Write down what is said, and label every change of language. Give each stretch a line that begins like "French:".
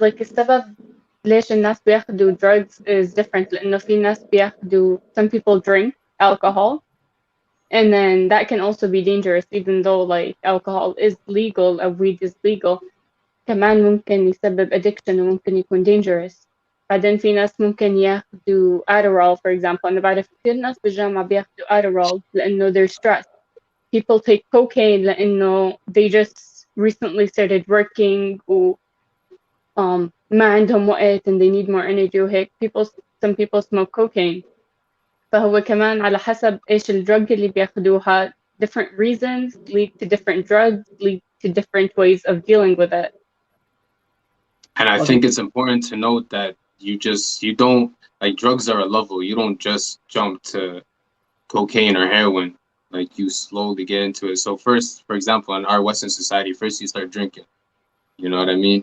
Arabic: Like, السبب ليش الناس بياخدوا
English: drugs is different.
Arabic: لأنه في ناس بياخدوا,
English: some people drink alcohol, and then that can also be dangerous, even though like alcohol is legal or weed is legal.
Arabic: كمان ممكن يسبب addiction وممكن يكون dangerous. بعدين في ناس ممكن ياخدوا Adderall
English: for example.
Arabic: أنا بعرف كثير ناس بالجامعة بياخدوا Adderall لأنه
English: they're stressed. People take cocaine
Arabic: لأنه
English: they just recently started working
Arabic: و ما عندهم وقت
English: and they need more energy
Arabic: وهيك.
English: Some people smoke cocaine.
Arabic: فهو كمان على حسب إيش الدرug اللي بياخدوها.
English: Different reasons lead to different drugs, lead to different ways of dealing with it. And I think it's important to note that you don't, like, drugs are a level. You don't just jump to cocaine or heroin. Like, you slowly get into it. So first, for example, in our Western society, first you start drinking. You know what I mean?